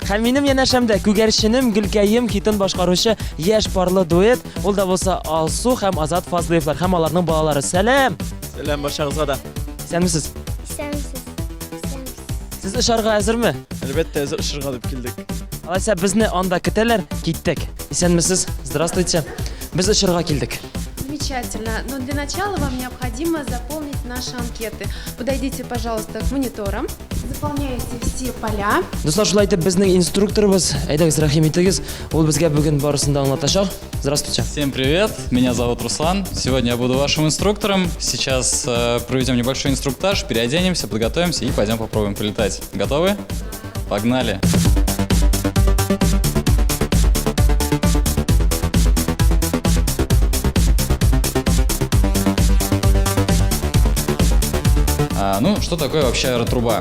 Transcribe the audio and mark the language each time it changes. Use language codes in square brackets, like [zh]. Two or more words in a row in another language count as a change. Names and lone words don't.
[tt] Һәм минем янәшәмдә күгәрченем Гөлкәем хитен башкаручы яшь парлы дуэт, ул да булса Алсу һәм Азат Фазлыевлар һәм аларның балалары. Сәлам. Сәлам барчагызга да. Исәнмесез? Исәнмесез. Сез очарга әзерме? Әлбәттә, әзер очырга дип килдек. Алайса безне анда көтәләр, киттек. Исәнмесез? Здравствуйте. Без очарга килдек. [ru] Замечательно. Но для начала вам необходимо заполнить наши анкеты. Подойдите, пожалуйста, к мониторам. Заполняйте все поля. [tt] Дуслар, шулай итеп безнең инструкторыбыз, әйдәгез рәхим итегез. Ул безгә бүген барысын да аңлатачак. [ru] Здравствуйте. Всем привет, меня зовут Руслан. Сегодня я буду вашим инструктором. Сейчас проведем небольшой инструктаж, переоденемся, подготовимся и пойдем попробуем полетать. Готовы? Погнали! Ну, что такое вообще аэротруба?